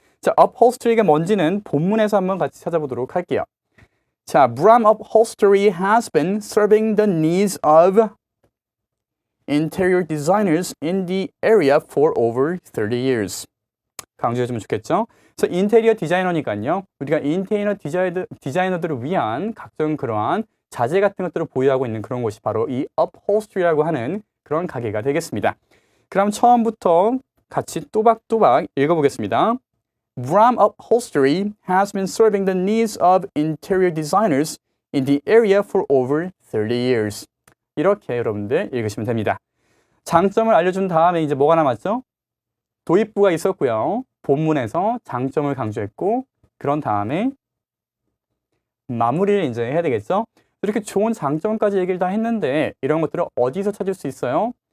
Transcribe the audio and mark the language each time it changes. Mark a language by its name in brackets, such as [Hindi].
[Korean] 자, upholstery가 뭔지는 본문에서 한번 같이 찾아보도록 할게요. [English] 자, Bram Upholstery has been serving the needs of interior designers in the area for over 30 years. [Korean] 강조해주면 좋겠죠? 그래서 인테리어 디자이너니까요. 우리가 인테리어 디자이너들을 위한 각종 그러한 자재 같은 것들을 보유하고 있는 그런 곳이 바로 이 upholstery라고 하는 그런 가게가 되겠습니다. 그럼 처음부터 같이 또박또박 읽어보겠습니다. [English] Bram Upholstery has been serving the needs of interior designers in the area for over 30 years. [Korean] 이렇게 여러분들 읽으시면 됩니다. 장점을 알려준 다음에 이제 뭐가 남았죠? 도입부가 있었고요. 본문에서 장점을 강조했고 그런 다음에 마무리를 이제 해야 되겠죠? 이렇게 좋은 장점까지 얘기를 다 했는데 이런 것들을 어디서 찾을 수 있어요?